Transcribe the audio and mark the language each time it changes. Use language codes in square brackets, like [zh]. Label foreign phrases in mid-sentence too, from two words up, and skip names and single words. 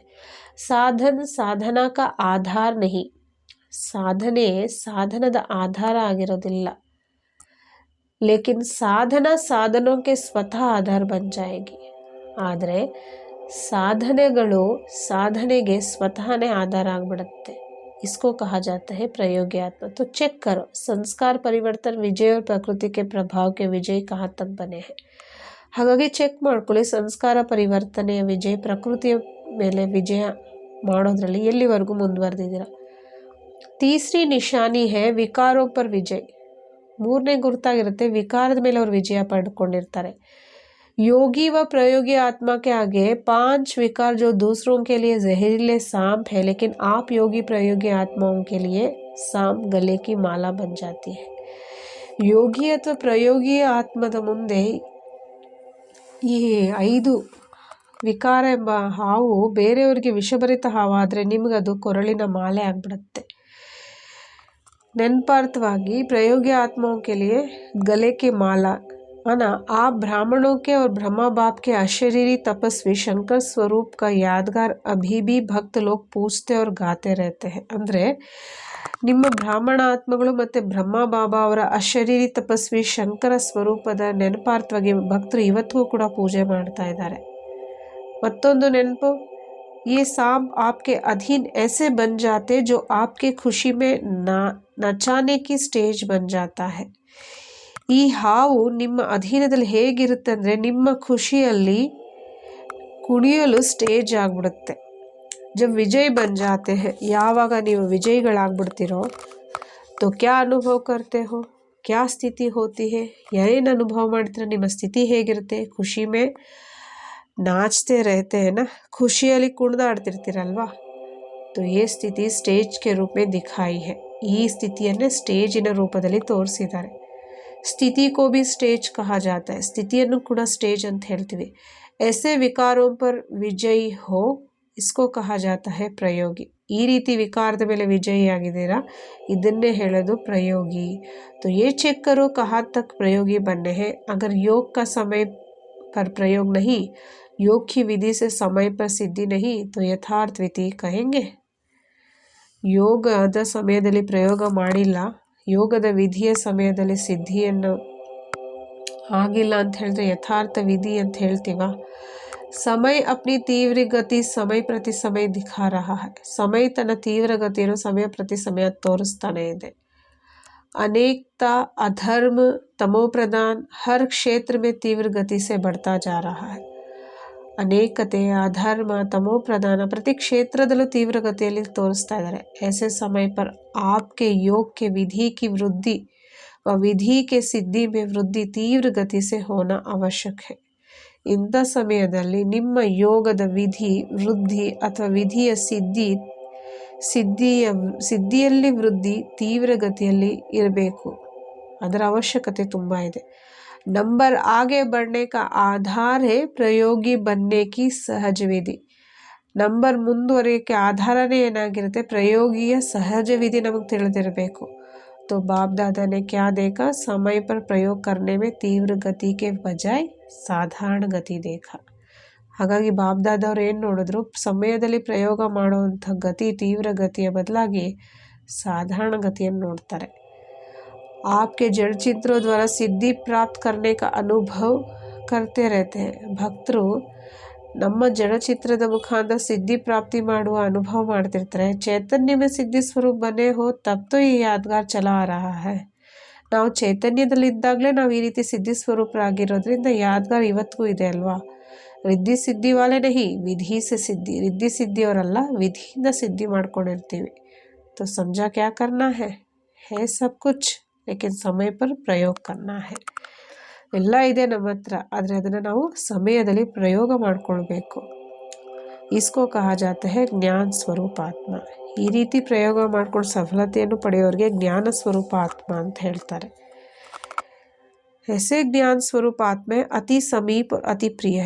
[hi] साधना का आधार नहीं. [kn] ಸಾಧನದ ಆಧಾರ ಆಗಿರೋದಿಲ್ಲ. [hi] लेकिन साधनों के स्वतः आधार बन जाएगी. [kn] ಆದರೆ ಸಾಧನೆಗೆ ಸ್ವತಃನೇ ಆಧಾರ ಆಗಿಬಿಡುತ್ತೆ. [hi] इसको कहा जाता है प्रयोगी आत्मा. तो चेक करो संस्कार परिवर्तन विजय और प्रकृति के प्रभाव के विजय कहाँ तक बने हैं. [kn] ಹಾಗಾಗಿ ಚೆಕ್ ಮಾಡ್ಕೊಳ್ಳಿ ಸಂಸ್ಕಾರ ಪರಿವರ್ತನೆಯ ವಿಜಯ ಪ್ರಕೃತಿಯ ಮೇಲೆ ವಿಜಯ ಮಾಡೋದ್ರಲ್ಲಿ ಎಲ್ಲಿವರೆಗೂ ಮುಂದುವರೆದಿದ್ದೀರಾ. [hi] तीसरी निशानी है विकारों पर विजय. [kn] ಮೂರನೇ ಗುರುತಾಗಿರುತ್ತೆ ವಿಕಾರದ ಮೇಲೆ ಅವರು ವಿಜಯ ಪಡ್ಕೊಂಡಿರ್ತಾರೆ. [hi] योगी व प्रयोगी आत्मा के आगे 5 विकार जो दूसरों के लिए जहरीले सांप है, लेकिन आप योगी प्रयोगी आत्माओं के लिए सांप गले की माला बन जाती है. [kn] ಯೋಗಿ ಅಥವಾ ಪ್ರಯೋಗಿ ಆತ್ಮದ ಮುಂದೆ ಈ 5 ವಿಕಾರ ಎಂಬ ಹಾವು ಬೇರೆಯವರಿಗೆ ವಿಷಭರಿತ ಹಾವಾದರೆ ನಿಮಗದು ಕೊರಳಿನ ಮಾಲೆ ಆಗಿಬಿಡುತ್ತೆ. [hi] ನೆನಪಾರ್ಥವಾಗಿ ಪ್ರಯೋಗಿ आत्माओं के लिए गले की माला ना. आप ब्राह्मणों के और ब्रह्मा बाप के अशरीरी तपस्वी शंकर स्वरूप का यादगार अभी भी भक्त लोग पूछते और गाते रहते हैं. [kn] ಅಂದರೆ ನಿಮ್ಮ ಬ್ರಾಹ್ಮಣ ಆತ್ಮಗಳು ಮತ್ತು ಬ್ರಹ್ಮ ಬಾಬಾ ಅವರ ಅಶರೀರಿ ತಪಸ್ವಿ ಶಂಕರ ಸ್ವರೂಪದ ನೆನಪಾರ್ಥವಾಗಿ ಭಕ್ತರು ಇವತ್ತಿಗೂ ಕೂಡ ಪೂಜೆ ಮಾಡ್ತಾ ಇದ್ದಾರೆ. ಮತ್ತೊಂದು ನೆನಪು, [hi] ये सांप आपके अधीन ऐसे बन जाते जो आपके खुशी में नचाने की स्टेज बन जाता है. [kn] ಈ ಹಾವು ನಿಮ್ಮ ಅಧೀನದಲ್ಲಿ ಹೇಗಿರುತ್ತೆ ಅಂದರೆ ನಿಮ್ಮ ಖುಷಿಯಲ್ಲಿ ಕುಣಿಯಲು ಸ್ಟೇಜ್ ಆಗಿಬಿಡುತ್ತೆ. [hi] जब विजय बन जाते है, [kn] ಯಾವಾಗ ನೀವು ವಿಜಯಿಗಳಾಗ್ಬಿಡ್ತೀರೋ [hi] तो क्या अनुभव करते हो, क्या स्थिति होती है, [kn] ಏನು ಅನುಭವ ಮಾಡ್ತೀರ, ನಿಮ್ಮ ಸ್ಥಿತಿ ಹೇಗಿರುತ್ತೆ. [hi] ख़ुशी में नाचते रहते हैं ना, [kn] ಖುಷಿಯಲ್ಲಿ ಕುಣಿದಾಡ್ತಿರ್ತೀರಲ್ವಾ. [hi] तो ये स्थिति स्टेज के रूप में दिखाई है. [kn] ಈ ಸ್ಥಿತಿಯನ್ನೇ ಸ್ಟೇಜಿನ ರೂಪದಲ್ಲಿ ತೋರಿಸಿದ್ದಾರೆ. [hi] ಸ್ಥಿತಿ को भी स्टेज कहा जाता है. [kn] ಸ್ಥಿತಿಯನ್ನು ಕೂಡ ಸ್ಟೇಜ್ ಅಂತ ಹೇಳ್ತೀವಿ. [hi] ऐसे विकारों पर विजयी हो, इसको कहा जाता है प्रयोगी. [kn] ಈ ರೀತಿ ವಿಕಾರದ ಮೇಲೆ ವಿಜಯಿಯಾಗಿದ್ದೀರಾ, ಇದನ್ನೇ ಹೇಳೋದು ಪ್ರಯೋಗಿ. [hi] तो ये चेक करो कहाँ तक प्रयोगी बनने हैं. अगर योग का समय पर प्रयोग नहीं, योग की विधि से समय पर सिद्धि नहीं, तो यथार्थ विधि कहेंगे. [kn] ಯೋಗದ ಸಮಯದಲ್ಲಿ ಪ್ರಯೋಗ ಮಾಡಿಲ್ಲ, ಯೋಗದ ವಿಧಿಯ ಸಮಯದಲ್ಲಿ ಸಿದ್ಧಿಯನ್ನು ಆಗಿಲ್ಲ ಅಂತ ಹೇಳಿದ್ರೆ ಯಥಾರ್ಥ ವಿಧಿ ಅಂತ ಹೇಳ್ತೀವ. [hi] समय अपनी तीव्र गति समय प्रति समय दिखा रहा है. [kn] ಸಮಯ ತನ್ನ ತೀವ್ರ ಗತಿಯನ್ನು ಸಮಯ ಪ್ರತಿ ಸಮಯ ತೋರಿಸ್ತಾನೆ ಇದೆ. [hi] अनेकता अधर्म तमो प्रदान हर क्षेत्र में तीव्र गति से बढ़ता जा रहा है. [kn] ಅನೇಕತೆ, ಅಧರ್ಮ, ತಮೋ ಪ್ರಧಾನ ಪ್ರತಿ ಕ್ಷೇತ್ರದಲ್ಲೂ ತೀವ್ರಗತಿಯಲ್ಲಿ ತೋರಿಸ್ತಾ ಇದ್ದಾರೆ. [hi] ऐसे समय पर आपके योग के विधि की वृद्धि व विधि के सिद्धि में वृद्धि तीव्र गति से होना आवश्यक है. [kn] ಇಂಥ ಸಮಯದಲ್ಲಿ ನಿಮ್ಮ ಯೋಗದ ವಿಧಿ ವೃದ್ಧಿ ಅಥವಾ ವಿಧಿಯ ಸಿದ್ಧಿಯಲ್ಲಿ ವೃದ್ಧಿ ತೀವ್ರಗತಿಯಲ್ಲಿ ಇರಬೇಕು. ಅದರ ಅವಶ್ಯಕತೆ ತುಂಬ ಇದೆ. [hi] नंबर आगे बढ़ने का आधार है ಪ್ರಯೋಗಿ बनने की सहज विधि. [kn] ನಂಬರ್ ಮುಂದುವರಿಯೋಕ್ಕೆ ಆಧಾರನೇ ಏನಾಗಿರುತ್ತೆ, ಪ್ರಯೋಗಿಯ ಸಹಜ ವಿಧಿ ನಮಗೆ ತಿಳಿದಿರಬೇಕು. [hi] तो बाप दादा ने क्या देखा, समय पर प्रयोग करने में तीव्र गति के बजाय साधारण गति देखा. [kn] ಹಾಗಾಗಿ ಬಾಪ್ ದಾದಾ ಅವ್ರು ಏನು ನೋಡಿದ್ರು, ಸಮಯದಲ್ಲಿ ಪ್ರಯೋಗ ಮಾಡುವಂಥ ಗತಿ ತೀವ್ರ ಗತಿಯ ಬದಲಾಗಿ ಸಾಧಾರಣ ಗತಿಯನ್ನು ನೋಡ್ತಾರೆ. [hi] आपके जड़ चित्रों द्वारा सिद्धि प्राप्त करने का अनुभव करते रहते हैं. [kn] ಭಕ್ತರು ನಮ್ಮ ಜಡಚಿತ್ರದ ಮುಖಾಂತರ ಸಿದ್ಧಿ ಪ್ರಾಪ್ತಿ ಮಾಡುವ ಅನುಭವ ಮಾಡ್ತಿರ್ತಾರೆ. [hi] ಚೈತನ್ಯ में सिद्धि स्वरूप बने हो तब तो ई यादगार चला आ रहा है. [kn] ನಾವು ಚೈತನ್ಯದಲ್ಲಿದ್ದಾಗಲೇ ನಾವು ಈ ರೀತಿ ಸಿದ್ಧಿ ಸ್ವರೂಪರಾಗಿರೋದ್ರಿಂದ ಯಾದಗಾರ್ ಇವತ್ತಿಗೂ ಇದೆ ಅಲ್ವಾ. [hi] रिद्धि सिद्धि वाले नहीं विधि से सिद्धि. [kn] ರಿದ್ಧಿ ಸಿದ್ಧಿಯವರಲ್ಲ, ವಿಧಿಯಿಂದ ಸಿದ್ಧಿ ಮಾಡ್ಕೊಂಡಿರ್ತೀವಿ. [hi] तो समझा क्या करना है सब कुछ, लेकिन समय पर प्रयोग करना है. [kn] ಎಲ್ಲ ಇದೆ ನಮ್ಮ ಹತ್ರ, ಆದರೆ ಅದನ್ನು ನಾವು ಸಮಯದಲ್ಲಿ ಪ್ರಯೋಗ ಮಾಡಿಕೊಳ್ಬೇಕು. [hi] इसको कहा जाता है ज्ञान स्वरूप आत्मा. [kn] ಈ ರೀತಿ ಪ್ರಯೋಗ ಮಾಡ್ಕೊಂಡು ಸಫಲತೆಯನ್ನು ಪಡೆಯೋರಿಗೆ ಜ್ಞಾನ ಸ್ವರೂಪ ಆತ್ಮ ಅಂತ ಹೇಳ್ತಾರೆ. [hi] ऐसे ज्ञान स्वरूप आत्मा अति समीप अति प्रिय.